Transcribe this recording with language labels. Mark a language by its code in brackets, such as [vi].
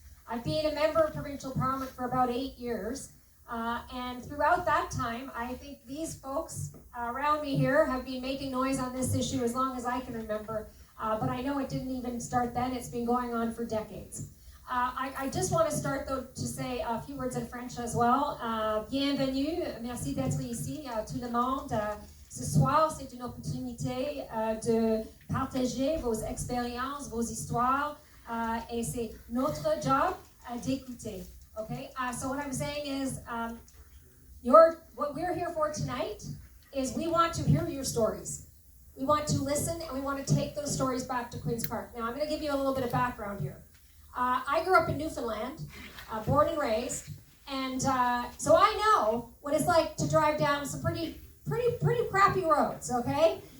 [en] I've been a member of provincial parliament for about 8 years, and throughout that time, I think these folks around me here have been making noise on this issue as long as I can remember, but I know it didn't even start then. It's been going on for decades. I just want to start though to say a few words in French as well. [fr] Bienvenue, merci d'être ici, tout le monde. Ce soir, c'est une opportunité de partager vos expériences, vos histoires, et c'est notre job d'écouter. [en] Okay, so what I'm saying is, what we're here for tonight is we want to hear your stories. We want to listen, and we want to take those stories back to Queen's Park. Now, I'm going to give you a little bit of background here. I grew up in Newfoundland, born and raised, and so I know what it's like to drive down some pretty crappy roads, okay?